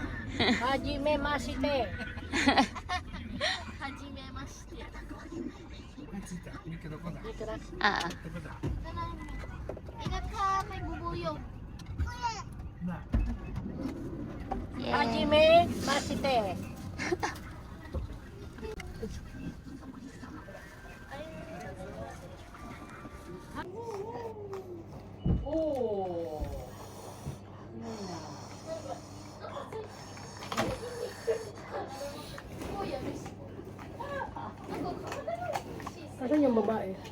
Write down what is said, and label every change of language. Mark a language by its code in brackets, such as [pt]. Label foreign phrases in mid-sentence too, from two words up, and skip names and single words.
[ja] はじめまして. はじめまして。着いたミクどこだ Ah. どこだ [tl] Ingat ka, may bubuyog. [ja] な [en] Yeah. [ja] はじめまして. Oh. [tl] Asan yung babae?